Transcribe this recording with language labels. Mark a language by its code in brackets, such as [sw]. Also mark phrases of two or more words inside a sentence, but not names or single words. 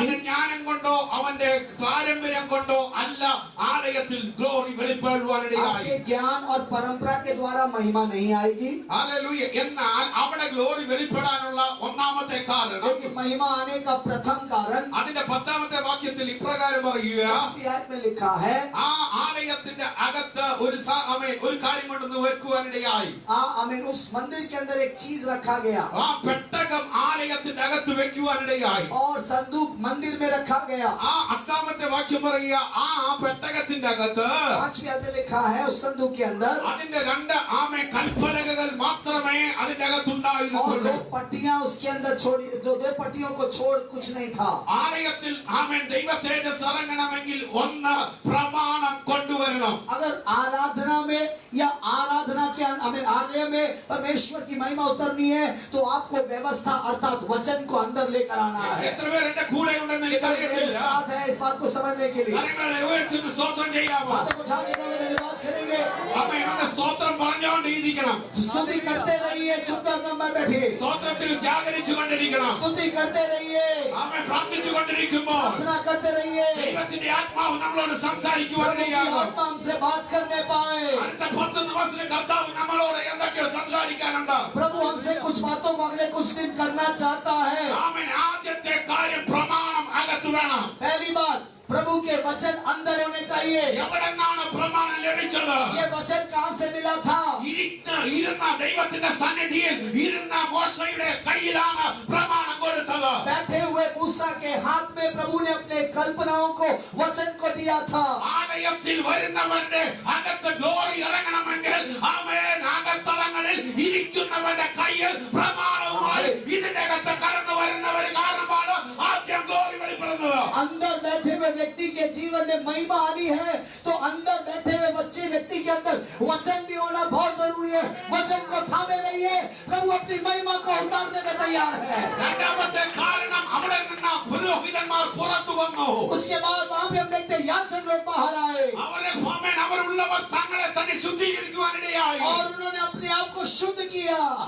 [ml] അവന്റെ ജ്ഞാനം കൊണ്ടോ അവന്റെ പാരമ്പര്യം കൊണ്ടോ അല്ല ആലയത്തിൽ ഗ്ലോറി വെളിപ്പെടുവാനിടയായി. [hi] आपके ज्ञान और परंपरा के द्वारा महिमा नहीं आएगी [ml] ഹല്ലേലൂയ. എന്നാൽ അവിടെ ഗ്ലോറി വെളിപ്പെടാനുള്ള ഒന്നാമത്തെ കാരണം, [hi] लेकिन महिमा आने का प्रथम कारण [ml] അതിന്റെ 10ാമത്തെ വാക്യത്തിൽ ഇപ്രകാരം പറയുക, [hi] इस आयत में लिखा है [ml] ആ ആലയത്തിന്റെ അകത്ത് ഒരു കാര്യം കൊണ്ടൊന്ന് വെക്കുവാനിടയായി. [hi] आमीन उस मंदिर के अंदर एक चीज रखा गया [ml] ആ പെട്ടകം ആലയത്തിന്റെ അകത്ത് വെക്കുവാനിടയായി. [hi] और संदूक मंदिर में रखा गया [ml] ആ 10ാമത്തെ വാക്യം പറയുക, ആ പെട്ടകത്തിന്റെ അകത്ത് [hi] 5वीं आयत में लिखा है उस संदूक के अंदर [ml] അതിന്റെ 2 കൽപ്പലകകൾ മാത്രമേ അതിന്റെ [hi] और [ml] അകത്തുണ്ടായിരുന്നുള്ളൂ. [hi] 2 पट्टियां उसके अंदर छोड़ी दो पट्टियों को छोड़ कुछ नहीं था [ml] ആലയത്തിൽ ദൈവ തേജസ് ഇറങ്ങണമെങ്കിൽ ഒന്ന് പ്രമാണം കൊണ്ടുവരണം. [hi] अगर आराधना में या आराधना के आलय में परमेश्वर की महिमा उतरनी है तो आपको व्यवस्था अर्थात वचन को अंदर लेकर आना है [ml] എത്ര പേർ എന്റെ കൂടെ ഉണ്ടെന്ന് [hi] मेरे [ml] എനിക്കറിയത്തില്ല. [hi] साथ है इस बात को समझने के लिए [ml] കരങ്ങളെ ഉയർത്തി സ്തോത്രം ചെയ്യാമോ? [hi] हाथों को उठाने का धन्यवाद करेंगे [ml] അവൻ സ്തോത്രം പറഞ്ഞുകൊണ്ടിരിക്കണം. [hi] स्तुति करते रहिए चुपचाप में बैठिए [ml] സ്തോത്രത്തിൽ ജാഗരിച്ചു കൊണ്ടിരിക്കണം. [hi] स्तुति करते रहिए [ml] അവൻ പ്രാർത്ഥിച്ചു കൊണ്ടിരിക്കുമ്പോൾ [hi] प्रार्थना करते रहिए [ml] ദൈവത്തിന്റെ ആത്മാവ് നമ്മളോട് [hi] प्रभु की [ml] സംസാരിക്കുവാനിടയാകും. [hi] आत्मा हमसे बात करने पाए [ml] അടുത്ത 10 ദിവസത്തിന് കർത്താവ് നമ്മളോട് എന്തൊക്കെയോ സംസാരിക്കാനുണ്ട്. [hi] प्रभु हमसे कुछ बातों को अगले कुछ दिन करना चाहता है [ml] അവൻ ആദ്യത്തെ കാര്യം പ്രമാണം അകത്തു വേണം. [hi] पहली बात प्रभु के वचन अंदर होने चाहिए [ml] എവിടെന്നാണ് പ്രമാണം ലഭിച്ചത്? [hi] ये वचन कहाँ से मिला था [ml] ഇരുന്ന ദൈവത്തിന്റെ സന്നിധിയിൽ ഇരുന്ന മോശയുടെ കയ്യിലാണ് പ്രമാണം കൊടുത്തത്. [hi] बैठे हुए मूसा के हाथ में प्रभु ने अपने कल्पनाओं को वचन को दिया था [ml] ആലയത്തിൽ വരുന്നവരുടെ അകത്ത് ഗ്ലോറി ഇറങ്ങണമെങ്കിൽ അവൻ അകത്തളങ്ങളിൽ ഇരിക്കുന്നവന്റെ കയ്യിൽ പ്രമാണവുമായി [hi] अंदर बैठे हुए व्यक्ति के जीवन में महिमा आनी है तो अंदर बैठे हुए बच्चे व्यक्ति के अंदर वचन भी होना बहुत जरूरी है। वचन को थामे रहिए, प्रभु अपनी महिमा को उतारने में तैयार है। उसके बाद वहां पे हम देखते हैं याचक लोग बाहर आए और उन्होंने अपने आप को शुद्ध किया।